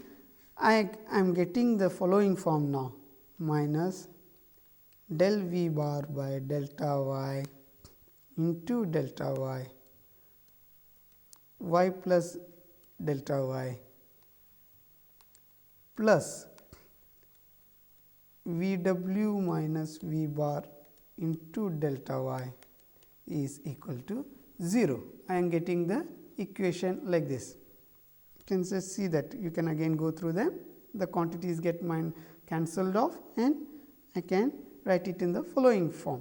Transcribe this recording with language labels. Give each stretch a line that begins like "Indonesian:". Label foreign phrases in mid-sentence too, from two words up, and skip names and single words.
English: I am getting the following form now, minus del V bar by delta y into delta y plus delta y plus V w minus V bar into delta y is equal to 0. I am getting the equation like this. You can just see that, you can again go through them, the quantities get cancelled off, and I can write it in the following form.